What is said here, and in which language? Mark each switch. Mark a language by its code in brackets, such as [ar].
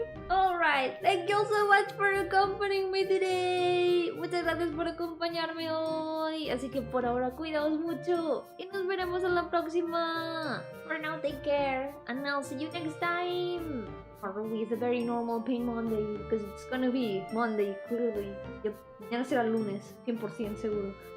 [en] Alright, thank you so much for accompanying me today. [es] Muchas gracias por acompañarme hoy. Así que por ahora, cuidaos mucho. Y nos veremos en la próxima. [en] For now, take care. And I'll see you next time. Probably it's a very normal pain Monday, because it's gonna be Monday, clearly. [es] Yep, mañana será lunes, 100% seguro.